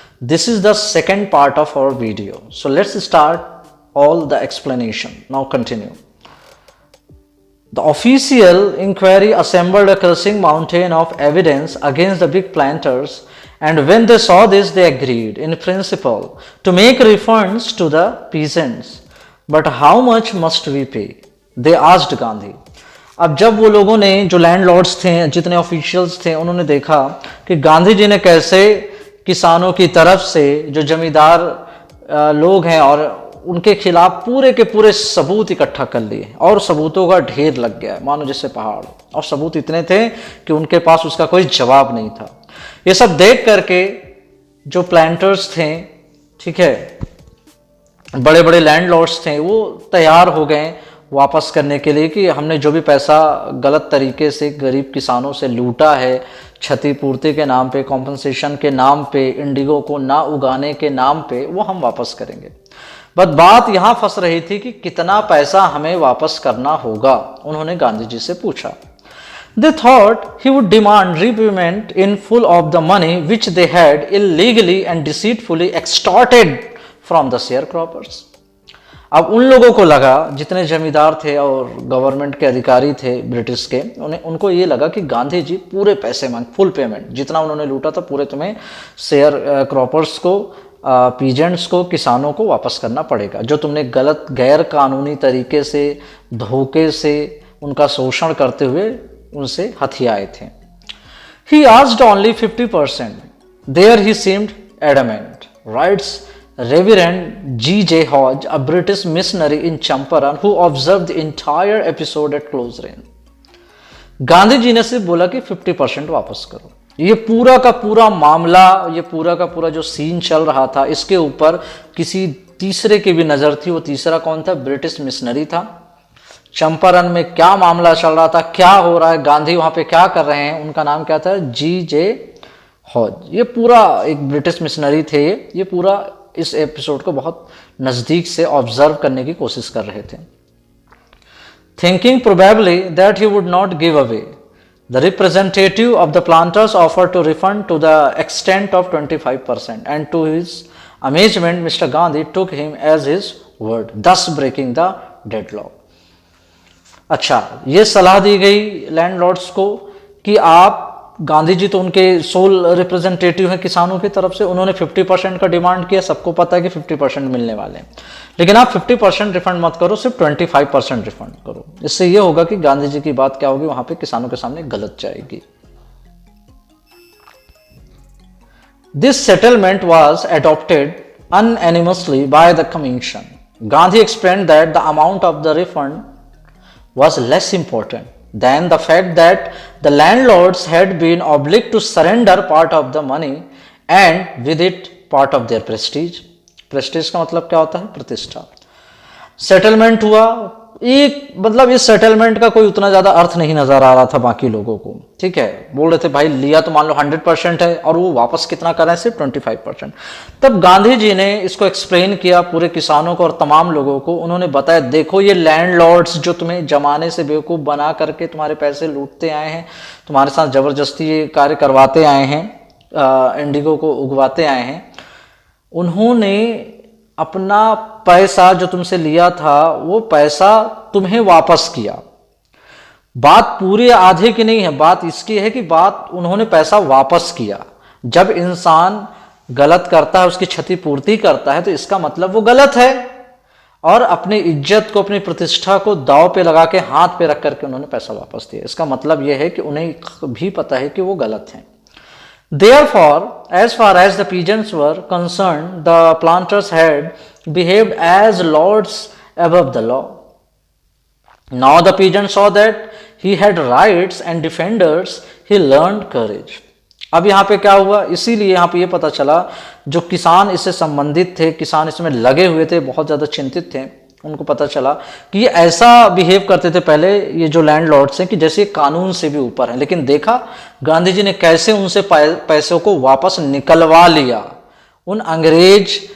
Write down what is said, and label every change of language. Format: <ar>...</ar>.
<en>This is the second part of our video. So let's start all the explanation. Now continue. The official inquiry assembled a crushing mountain of evidence against the big planters, and when they saw this, they agreed in principle to make refunds to the peasants. But how much must we pay? They asked Gandhi.</en> <hi>अब जब वो लोगों ने, जो landlords थे, जितने officials थे, उन्होंने देखा कि गांधी जी ने कैसे किसानों की तरफ से जो जमींदार लोग हैं और उनके खिलाफ पूरे के पूरे सबूत इकट्ठा कर लिए और सबूतों का ढेर लग गया है मानो जैसे पहाड़, और सबूत इतने थे कि उनके पास उसका कोई जवाब नहीं था। ये सब देख करके जो प्लांटर्स थे, ठीक है, बड़े बड़े लैंडलॉर्ड्स थे, वो तैयार हो गए वापस करने के लिए कि हमने जो भी पैसा गलत तरीके से गरीब किसानों से लूटा है, क्षतिपूर्ति के नाम पे, कॉम्पनसेशन के नाम पे, इंडिगो को ना उगाने के नाम पे, वो हम वापस करेंगे। बट बात यहाँ फंस रही थी कि कितना पैसा हमें वापस करना होगा। उन्होंने गांधी जी से पूछा।</hi> <en>They thought he would demand repayment in full of the money which they had illegally and deceitfully extorted from the sharecroppers.</en> <hi>अब उन लोगों को लगा, जितने जमींदार थे और गवर्नमेंट के अधिकारी थे ब्रिटिश के, उनको ये लगा कि गांधी जी पूरे पैसे मांग, फुल पेमेंट, जितना उन्होंने लूटा था पूरे तुम्हें शेयर क्रॉपर्स को, पीजेंट्स को, किसानों को वापस करना पड़ेगा, जो तुमने गलत गैर कानूनी तरीके से, धोखे से उनका शोषण करते हुए उनसे हथियाए थे।</hi> <en>He asked only 50%. There he seemed adamant, writes Reverend G.J. Hodge, a British missionary in Champaran who observed the entire episode at close range.</en> <hi>Gandhi ji ने सिर्फ बोला कि 50% वापस करो। ये पूरा का पूरा मामला, ये पूरा का पूरा जो सीन चल रहा था, इसके ऊपर किसी तीसरे की भी नजर थी। वो तीसरा कौन था? ब्रिटिश मिशनरी था। चंपारण में क्या मामला चल रहा था, क्या हो रहा है, गांधी वहां पे क्या कर रहे हैं, उनका नाम क्या था? G.J. हॉज। ये पूरा एक ब्रिटिश मिशनरी थे। ये पूरा इस एपिसोड को बहुत नजदीक से ऑब्जर्व करने की कोशिश कर रहे थे।</hi> <en>Thinking probably that he would not give away, the representative of the planters offered to refund to the extent of 25%, and to his amazement Mr. Gandhi took him as his word, thus breaking the deadlock.</en> <hi>अच्छा, ये सलाह दी गई landlords को कि आप, गांधी जी तो उनके soul representative हैं किसानों की तरफ से, उन्होंने 50% का डिमांड किया। सबको पता है कि 50% मिलने वाले हैं, लेकिन आप 50% रिफंड मत करो, सिर्फ 25% रिफंड करो। इससे ये होगा कि गांधी जी की बात क्या होगी, वहां पे किसानों के सामने गलत जाएगी।</hi> <en>This settlement was adopted unanimously by the commission. Gandhi explained that the amount of the refund was less important than the fact that the landlords had been obliged to surrender part of the money and with it part of their prestige.</en> <hi>Prestige का मतलब क्या होता है? प्रतिष्ठा। Settlement हुआ, एक मतलब इस सेटलमेंट का कोई उतना ज्यादा अर्थ नहीं नजर आ रहा था बाकी लोगों को, ठीक है। बोल रहे थे भाई लिया तो मान लो 100% है और वो वापस कितना कर रहे हैं? सिर्फ 25%। तब गांधी जी ने इसको एक्सप्लेन किया पूरे किसानों को और तमाम लोगों को। उन्होंने बताया, देखो ये लैंडलॉर्ड्स जो तुम्हें जमाने से बेवकूफ बना करके तुम्हारे पैसे लूटते आए हैं, तुम्हारे साथ जबरदस्ती ये कार्य करवाते आए हैं, इंडिगो को उगवाते आए हैं, उन्होंने अपना पैसा जो तुमसे लिया था वो पैसा तुम्हें वापस किया। बात पूरी आधे की नहीं है, बात इसकी है कि बात उन्होंने पैसा वापस किया। जब इंसान गलत करता है, उसकी क्षतिपूर्ति करता है, तो इसका मतलब वो गलत है, और अपनी इज्जत को, अपनी प्रतिष्ठा को दांव पे लगा के, हाथ पे रख करके उन्होंने पैसा वापस दिया। इसका मतलब यह है कि उन्हें भी पता है कि वो गलत है।</hi> <en>Therefore, as far as the peasants were concerned, the planters had behaved as lords above the law. Now the peasant saw that he had rights and defenders. He learned courage.</en> <hi>अब यहाँ पे क्या हुआ? इसीलिए यहाँ पे ये पता चला, जो किसान इससे संबंधित थे, किसान इसमें लगे हुए थे, बहुत ज्यादा चिंतित थे, उनको पता चला कि ये ऐसा बिहेव करते थे पहले, ये जो लैंडलॉर्ड्स हैं, कि जैसे कानून से भी ऊपर है। लेकिन देखा गांधी जी ने कैसे उनसे पैसों को वापस निकलवा लिया। उन अंग्रेज</hi>